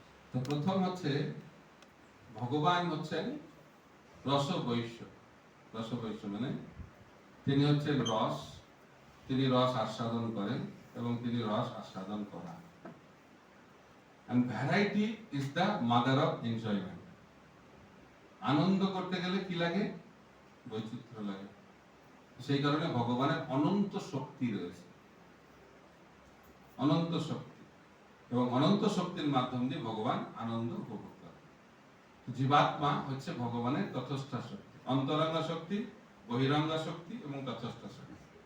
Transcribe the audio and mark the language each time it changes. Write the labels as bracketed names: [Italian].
[Bangla] তো প্রথম হচ্ছে ভগবান হচ্ছেন রসবৈশ্য। রসবৈশ্য মানে তিনি হচ্ছেন রস, তিনি রস আস্বাদন করেন এবং তিনি রস আস্বাদন করান। [English] And variety is the mother of enjoyment. [Bangla] আনন্দ করতে গেলে কি লাগে? বৈচিত্র্য লাগে। সেই কারণে ভগবানের অনন্ত শক্তি রয়েছে, অনন্ত শক্তি, এবং অনন্ত শক্তির মাধ্যম দিয়ে ভগবান আনন্দ উপভোগ করেন। জীবাত্মা হচ্ছে ভগবানের তথস্থা শক্তি, অন্তরঙ্গা শক্তি, বহিরঙ্গা শক্তি এবং তথস্থা শক্তি।